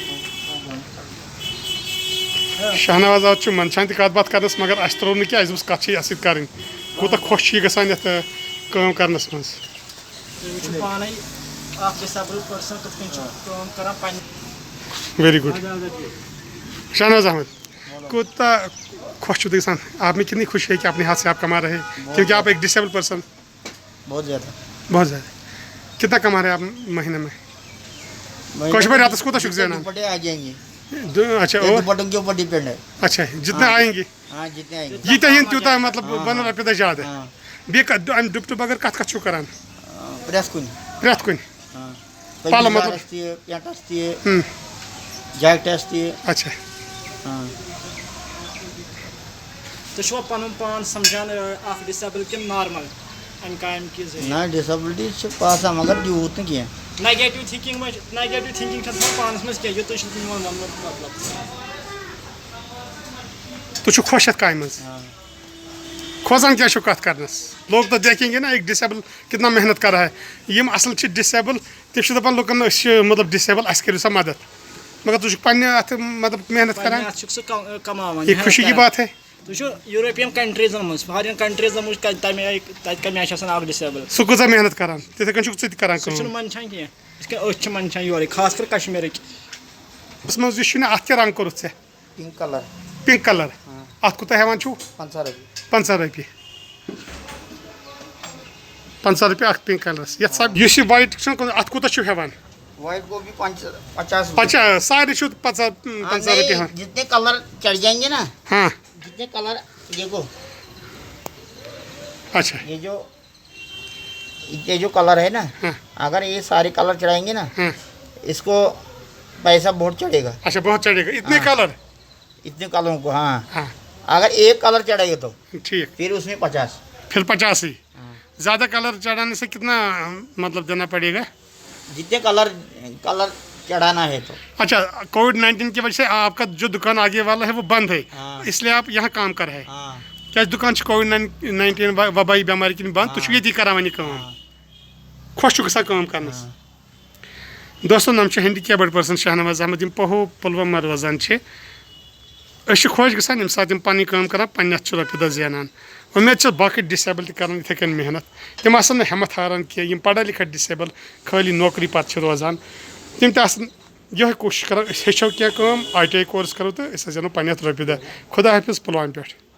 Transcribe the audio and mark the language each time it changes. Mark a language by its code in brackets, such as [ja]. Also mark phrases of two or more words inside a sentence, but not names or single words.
[ks] شہنواز احمد منشان تہ کتھ باتھ کرنس مگر اس ترٛوو نہٕ کینٛہہ اسہِ دوٚپُس کتھ چھِ اَتھ سۭتۍ کرٕنۍ کوٗتاہ خۄش چھُ یہِ گژھان یتھ کٲم کرنس منٛز [en] very good [ks] شہنواز احمد کوٗتاہ خوش چھُ گژھان [ur] آپ میں کتنی خوشی ہے کہ اپنے ہاتھ سے آپ کما رہے ہیں کیونکہ آپ ایک ڈسیبل پرسن بہت زیادہ کتنا کما رہے ہیں آپ مہینے میں کچھ بھائی [ks] راتس کوتا چھُکھ زینان [ur] آ جائیں گے اچھا اور دوپٹوں کے اوپر ڈیپینڈ ہے اچھا جتنے آئیں گے ہاں جتنے آئیں گے [ks] ییٖتیاہ یِن تیوٗتاہ مطلب بنن رۄپیہِ دہ زیادٕ بیٚیہِ امہِ ڈُپٹہٕ بغٲر کتھ چھُو کران پرٛٮ۪تھ کُنہِ پرٛٮ۪تھ کُنہِ پَلو مطلب پینٹس تہِ جاکٹس تہِ [ur] اچھا [ks] تُہۍ چھُوا پنُن پان سمجھان اکھ ڈسیبل کِنہٕ نارمل امہِ کامہِ کہِ ذٔریعہٕ نہ ڈسبلٹی چھِ باسان مگر یوٗت نہٕ کینٛہہ [en] negative thinking [ks] چھےٚ نہٕ پانس منٛز کینٛہہ یہِ تُہۍ چھِو میون وننُک مطلب تُہۍ چھِو خۄش یتھ کامہِ منٛز کھوژان کیٛاہ چھُو کتھ کرنس [ur] لوگ تو دیکھیں گے نا ایک ڈسیبل کتنا محنت کر رہا ہے [ks] یم اصل چھِ ڈسیبل تِم چھِ دپان لُکن أسۍ چھِ مطلب ڈسیبل اسہِ کٔرِو سا مدد مگر تُہۍ چھُکھ پننہِ اتھ مطلب محنت کران اتھ چھُکھ سُہ کماوان [ur] یہ خوشی کی بات ہے [ks] تُہۍ چھِو یوٗروپین کنٹریٖزن منٛز واریاہن کنٹریٖزن منٛز تمہِ آیہِ تتہِ کمہِ آیہِ چھِ آسان اکھ ڈسیبل سُہ کۭژاہ محنت کران تِتھے کٔنۍ چھُکھ ژٕ تہِ کران سُہ چھُنہٕ منٛدچھان کینٛہہ یِتھ کٔنۍ أسۍ چھِ منٛدچھان یورٕکۍ خاص کر کشمیٖرٕکۍ اس منٛز یہِ چھُ نا اتھ کیٛاہ رنگ کوٚرُتھ ژےٚ [en] pink color pink color [ks] اتھ کوٗتاہ ہٮ۪وان چھُو 50 رۄپیہِ رۄپیہِ 50 رۄپیہِ اکھ پِنک کلرس یتھ سا یُس یہِ وایٹ چھُنہ اتھ کوٗتاہ چھُو ہٮ۪وان [ur] وائٹ کو بھی 50 [ks] 50 سارے چھُو 50 رۄپیہِ ہٮ۪وان [ur] جتنے کلر چڑھ جائیں گے نا ہاں جتنے کلر دیکھو اچھا یہ جو کلر ہے نا اگر یہ سارے کلر چڑھائیں گے نا اس کو پیسہ بہت چڑھے گا اچھا بہت چڑھے گا اتنے کلر اتنے کلروں کو ہاں اگر ایک کلر چڑھے گا تو ٹھیک پھر اس میں 50 پھر 50 ہی زیادہ کلر چڑھانے سے کتنا مطلب دینا پڑے گا جتنے کلر چڑھانا ہے تو اچھا کووڈ-19 کی وجہ سے آپ کا جو دکان آگے والا ہے وہ بند ہے اس لیے آپ یہاں کام کر رہے ہیں کیا دکان کووڈ-19 وبائی بیماری کن [ks] بند تُہۍ چھُو ییٚتی کران وۄنۍ یہِ کٲم خۄش چھُ گژھان کٲم کرنس دوستو نام چھُ [en] handicapped person [ks] شہنواز احمد یم پہو پُلوامہ روزان چھِ أسۍ چھِ خۄش گژھان ییٚمہِ ساتہٕ یِم پنٕنۍ کٲم کران پننہِ اَتھٕ چھِ رۄپیہِ دہ زینان اُمید چھِ باقٕے ڈسیبل تہِ کران یِتھے کٔنۍ محنت تِم آسن نہٕ ہٮ۪مت ہاران کینٛہہ یِم [ur] پڑھا لکھا [ks] ڈسیبل خٲلی نوکری پتہٕ چھِ روزان تِم تہِ آسن یِہوے کوٗشش کران أسۍ ہیٚچھو کینٛہہ کٲم ITI کورس کرو تہٕ أسۍ حظ زینو پننہِ اَتھٕ رۄپیہِ دہ خدا حافظ پُلوامہِ پٮ۪ٹھ